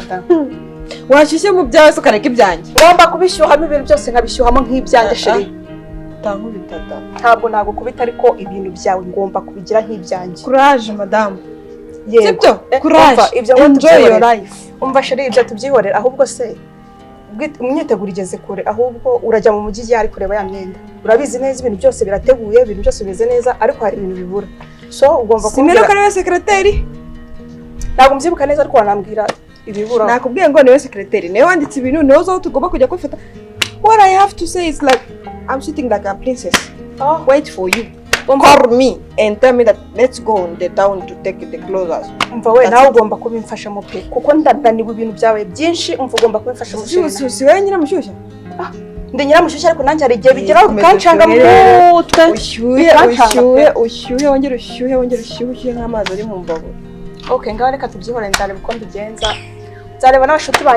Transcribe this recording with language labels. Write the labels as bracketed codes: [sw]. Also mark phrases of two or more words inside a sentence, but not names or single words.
[rw] madamu washyushye mu byawe se ukareka ibyanjye ngomba kubishyuhamo ibintu byose nkabishyuhamo nk'ibyanjye sheri utankubitata ntabwo nagukubita ariko ibintu byawe ngomba kubigira nk'ibyanjye courage madamu sibyo courage [en] enjoy your life [rw] umva sheri ibyo tubyihorera ahubwo se umwiteguro igeze kure ahubwo urajya mu mujyi yari kureba ya myenda urabizi neza ibintu byose birateguye ibintu byose bimeze neza ariko hari ibintu bibura so ugomba kumenya ko niwe secretary ntabwo mubyibuka neza ariko wanambwira ibibura nakubwiye ngo niwe secretary niwe wanditse ibintu niwe zo tugomba kujya kwifata [en] What I have to say is like, I'm sitting like a princess. Wait for you. Call me and tell me that let's go on the town to take the clothes. [rw] Umva we nawe ugomba kubimfasha mu pe kuko ndandaniwe ibintu byawe byinshi umva ugomba kubimfasha mu pe. Si wewe nyiramushyushya? Ndi nyiramushyushya ariko nanjye ari igihe bigeraho bikancanga mu mutwe. Ushyuhe wongera ushyuhe nk'amazi ari mu mbago. Okay, ngaho reka tubyihore ndareba uko mbigenza. Nzareba n'abashuti banjye